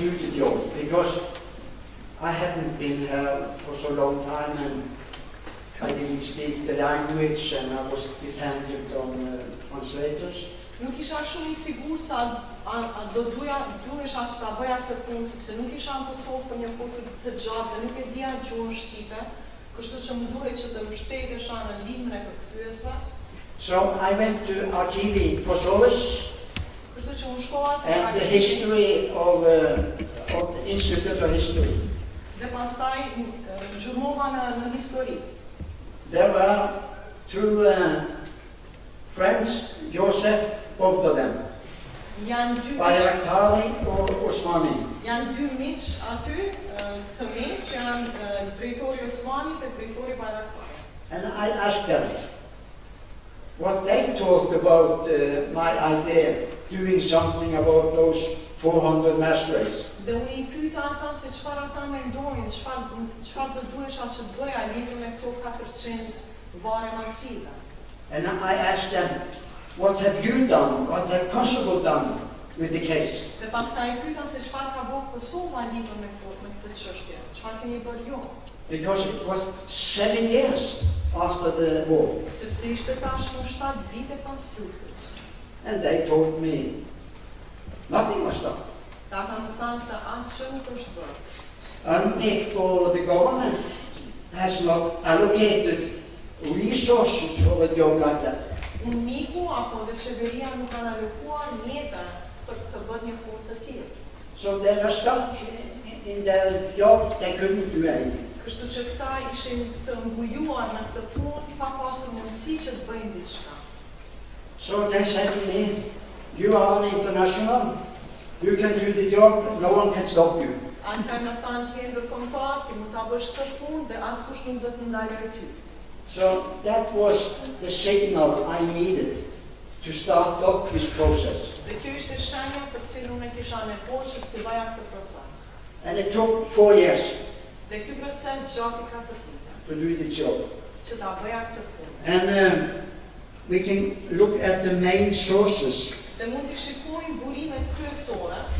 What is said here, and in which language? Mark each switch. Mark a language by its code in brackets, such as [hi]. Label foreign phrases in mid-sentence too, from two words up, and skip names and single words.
[en] do the job, because I hadn't been here for so long time and I didn't speak the language and I was dependent on translators. [sq] Nuk isha shumë I sigurt se duhesha që ta bëja këtë punë, sepse nuk isha në Kosovë për një kohë të gjatë dhe nuk e dija gjuhën shqipe, kështu që më duhej që të mbështetesha në ndihmën e përkthyesve. [en] So I went to Archivi Kosovës and the history of the Institute of History. [sq] Dhe pastaj gjurmova në histori. [en] There were two friends, Joseph, both of them. [sq] Janë dy [en] Bayraktari or Osmani. [sq] Janë dy miq aty të mi që janë drejtori Osmani dhe drejtori Bayraktari. [en] And I asked them what they thought about my idea, doing something about those 400 mass graves. [sq] Dhe unë I pyeta ata se çfarë ata mendojnë, çfarë do duhesha që të bëja lidhur me këto 400 varre masive. [en] And I asked them, what have you done? What have Kosovo done with the case? [sq] Dhe pastaj pyeta se çfarë ka bërë Kosova lidhur me këtë çështje. Çfarë keni bërë ju? [en] Because it was 7 years after the war. [sq] Sepse ishte tashmë 7 vite pas luftës. [en] And they told me nothing was done. [sq] Ta kanë thënë se asgjë nuk është bërë. [en] And for the government has not allocated resources for a job like that. [sq] Uniku apo dhe qeveria nuk kanë alokuar mjete për të bërë një punë të tillë. [en] So they were stuck in their job, they couldn't do anything. [sq] Kështu që këta ishin të mbujuar në këtë punë pa pasur mundësi që të bëjnë diçka. [en] So they said to me, you are an international, you can do the job, no one can stop you. [sq] Ata kanë thënë ti je ndërkombëtar, ti mund ta bësh këtë punë dhe askush nuk do të ndalojë ty. [en] So that was the signal I needed to start up this process. [sq] Dhe kjo ishte shenja për cilën unë kisha nevojë që të bëja këtë proces. [en] And it took 4 years [sq] Dhe ky proces zgjati 4 vite. [en] to do this job. [sq] Që ta bëja këtë punë. [en] And we can look at the main sources. [sq] Dhe mund të shikojmë burimet kryesore.